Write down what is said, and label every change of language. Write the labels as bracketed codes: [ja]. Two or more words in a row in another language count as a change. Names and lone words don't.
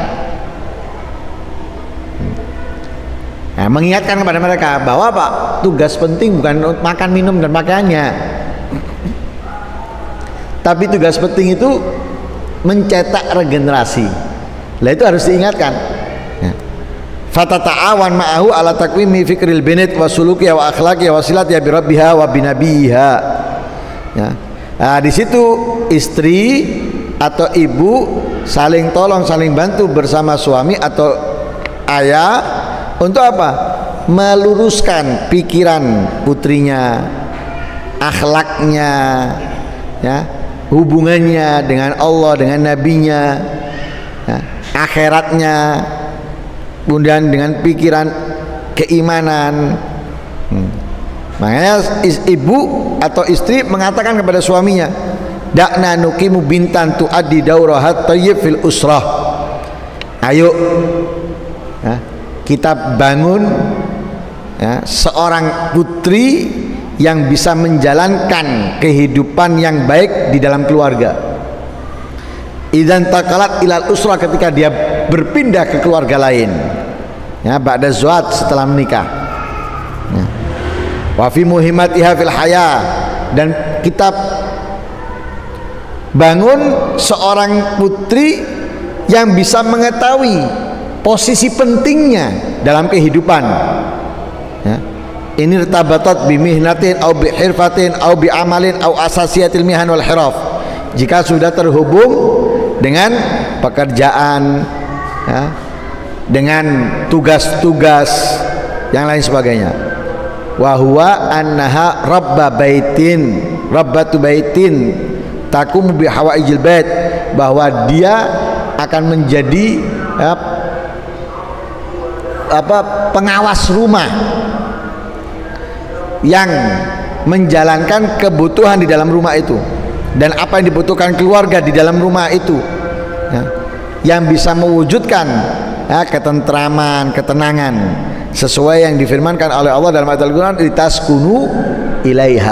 [id] Mengingatkan kepada mereka bahwa tugas penting bukan makan, minum, dan pakaiannya, tapi tugas penting itu mencetak regenerasi. Lah itu harus diingatkan. [ar] فتتعاون معه على تقويم فكر البنت وسلوكها وأخلاقها وصلتها بربها وبنبيها. [id] Di situ istri atau ibu saling tolong, saling bantu bersama suami atau ayah untuk apa? Meluruskan pikiran putrinya, akhlaknya, hubungannya dengan Allah, dengan nabinya, akhiratnya, kemudian dengan pikiran keimanan. Makanya ibu atau istri mengatakan kepada suaminya, [ar] دعنا نقيم بنتا تؤدي دورها الطيب في الأسرة. [id] Ayo kita bangun seorang putri yang bisa menjalankan kehidupan yang baik di dalam keluarga. [ar] إذا انتقلت إلى الأسرة, [id] ketika dia berpindah ke keluarga lain, [ar] بعد زواج, [id] setelah menikah. [ar] وفي مهمتها في الحياة, [id] dan kita bangun seorang putri yang bisa mengetahui posisi pentingnya dalam kehidupan. [ar] Ini ارتبطت بمهنة أو بحرفة أو بعمل أو أساسيات المهن والحرف. [id] Jika sudah terhubung dengan pekerjaan, dengan tugas-tugas yang lain sebagainya. [ar] وهو أنها ربة بيت تقوم بحوائج البيت, [id] bahwa dia akan menjadi pengawas rumah yang menjalankan kebutuhan di dalam rumah itu, dan apa yang dibutuhkan keluarga di dalam rumah itu, yang bisa mewujudkan ketentraman, ketenangan sesuai yang difirmankan oleh Allah dalam ayat Al-Quran, [ar] لتسكنوا إليها.